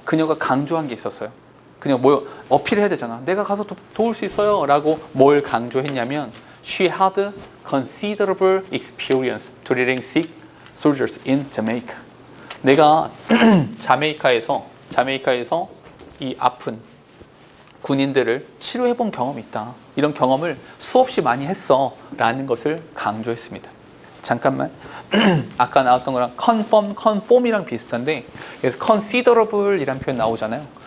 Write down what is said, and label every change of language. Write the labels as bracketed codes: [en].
[ko] 그녀가 강조한 게 있었어요. 그냥 뭐 어필해야 되잖아. 내가 가서 도울 수 있어요. 라고 뭘 강조했냐면 [en] she had considerable experience treating sick soldiers in Jamaica. [ko] 내가 자메이카에서 이 아픈 군인들을 치료해본 경험이 있다. 이런 경험을 수없이 많이 했어. 라는 것을 강조했습니다. 잠깐만. 아까 나왔던 거랑 conform이랑 비슷한데 그래서 considerable 이란 표현 나오잖아요.